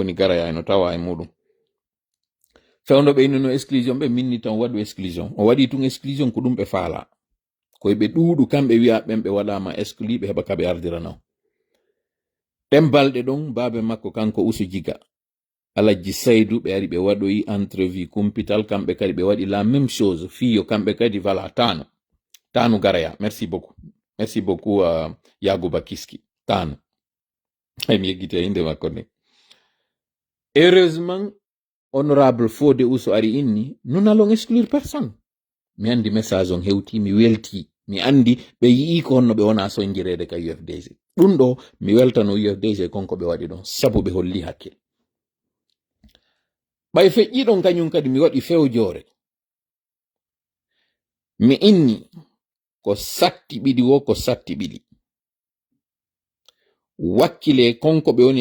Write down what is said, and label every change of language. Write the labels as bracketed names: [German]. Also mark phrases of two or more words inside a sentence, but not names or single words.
[Fula] woni garaya no tawa e muɗum fewndo ɓeynuno exclusion ɓe minni tan waɗu exclusion o waɗi tun exclusion ko ɗum ɓe faala koye ɓe ɗuuɗu kamɓe wiya ɓen ɓe waɗama exclu ɓe heɓa kaɓe ardiranaw ɗen balɗe ɗon baabe makko kanko Usu Jiga Alaji Saydou ɓe ari ɓe waɗoyi entrevue kumpital kamɓe kadi ɓe waɗi [French] la même chose [Fula] fiyo kamɓe kadi voilà tanu garaya [French] merci beaucoup [Fula] Yaguba Kiski tanu mi yeggite inde makko nde [French] heureusement honorable [Fula] Fodé Usu ari inni [French] nous n'allons exclure personne [Fula] mi andi message on hewti mi welti mi andi ɓe yii ko honno ɓe wona soñjirede ka UFDG ɗum ɗo mi weltano UFDG konko ɓe waɗi ɗon sabu ɓe holli hakkil ɓay feƴƴiɗon kañum kadi mi waɗi fewjore mi inni ko satti ɓiɗi wo ko satti ɓiɗi wakkile konko ɓe woni